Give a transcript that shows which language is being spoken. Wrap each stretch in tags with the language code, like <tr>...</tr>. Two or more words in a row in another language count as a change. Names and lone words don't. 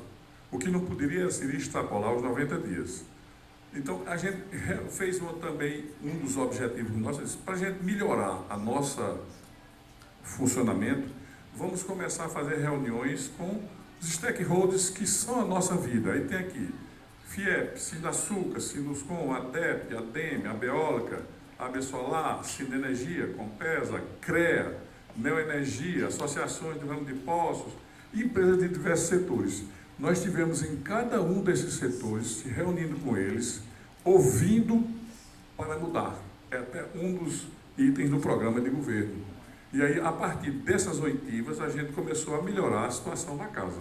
<pt>O que não poderia seria extrapolar os 90 dias. Então, a gente fez também um dos objetivos nossos, para a gente melhorar a nossa funcionamento, vamos começar a fazer reuniões com os stakeholders que são a nossa vida. Aí tem aqui FIEP, Sindaçuca, Sinuscom, ADEP, ADEME, Abeólica, Abesolar, Sinenergia, Compesa, CREA, Neoenergia, associações do ramo de poços, e empresas de diversos setores. Nós tivemos em cada um desses setores, se reunindo com eles, ouvindo para mudar. É até um dos itens do programa de governo. E aí, a partir dessas oitivas, a gente começou a melhorar a situação da casa.</pt>